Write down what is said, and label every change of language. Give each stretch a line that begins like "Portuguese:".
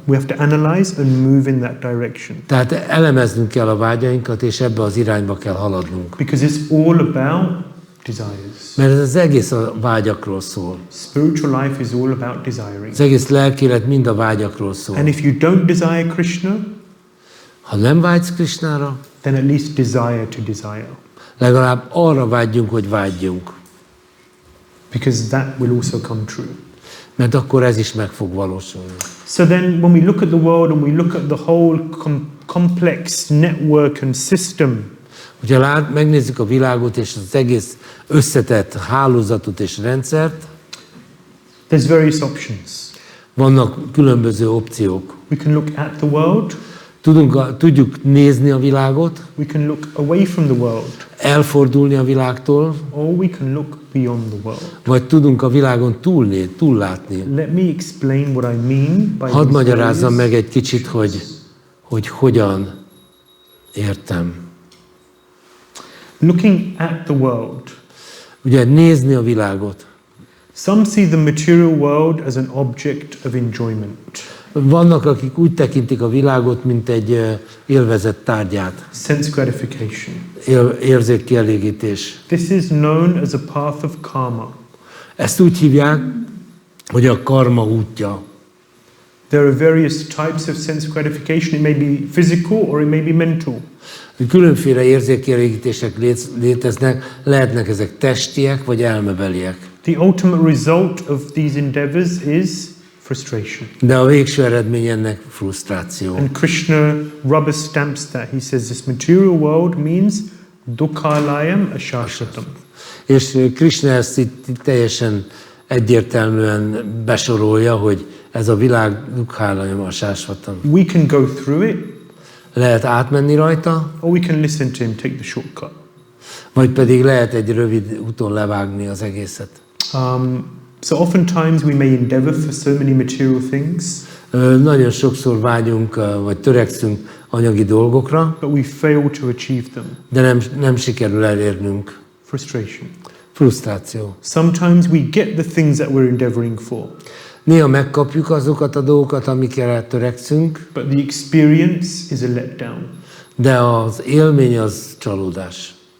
English: We have to analyze and move in that direction.
Hungarian: Tehát elemeznünk kell a vágyainkat, és ebbe az irányba kell haladnunk.
English: Because it's all about desires.
Hungarian: Mert ez az egész a vágyakról szól.
English: Spiritual life is all about desiring.
Hungarian: Az egész lelkélet mind a vágyakról szól.
English: And if you don't desire Krishna,
Hungarian: Ha nem vágysz Krisnára,
English: then at least desire to desire.
Hungarian: legalább arra vágyjunk, hogy vágyjunk.
English: Because that will also come true.
Hungarian: Mert akkor ez is meg fog valósulni.
English: So then when we look at the world and we look at the whole complex network and system,
Hungarian: Hogyha megnézzük a világot és az egész összetett hálózatot és rendszert,
English: there's various options.
Hungarian: vannak különböző opciók.
English: We can look at the world,
Hungarian: Tudjuk nézni a világot,
English: we can look away from the world,
Hungarian: elfordulni a világtól,
English: or we can look beyond the world.
Hungarian: vagy tudunk a világon túllátni.
English: Let me explain what I mean by
Hungarian: Hadd
English: these
Hungarian: magyarázzam
English: various-
Hungarian: meg egy kicsit, hogy hogyan értem.
English: Looking at the world.
Hungarian: Ugye nézni a világot.
English: Some see the material world as an object of enjoyment,
Hungarian: Vannak, akik úgy tekintik a világot, mint egy élvezett tárgyát,
English: sense gratification.
Hungarian: érzékkielégítés.
English: This is known as a path of karma.
Hungarian: Ezt úgy hívják, hogy a karma útja.
English: There are various types of sense gratification. It may be physical or it may be mental.
Hungarian: Különféle érzékkielégítések léteznek, lehetnek ezek testiek vagy elmebeliek.
English: The ultimate result of these endeavors is frustration.
Hungarian: De a végső eredmény ennek frusztráció.
English: And Krishna rubber stamps that. He says this material world means dukkhalayam ashashvatam.
Hungarian: És Krishna ezt itt teljesen egyértelműen besorolja, hogy ez a világ dukkhalayam asásvatam.
English: We can go through it,
Hungarian: Lehet átmenni rajta,
English: or we can listen to him, take the shortcut.
Hungarian: vagy pedig lehet egy rövid úton levágni az egészet.
English: So oftentimes we may endeavor for so many material things,
Hungarian: Nagyon sokszor vágyunk, vagy törekszünk anyagi dolgokra,
English: but we fail to achieve them.
Hungarian: de nem sikerül elérnünk.
English: Frustration.
Hungarian: Frusztráció.
English: Sometimes we get the things that we're endeavoring for,
Hungarian: Néha megkapjuk azokat a dolgokat, amikre törekszünk,
English: but the experience is a letdown.
Hungarian: de az élmény az csalódás.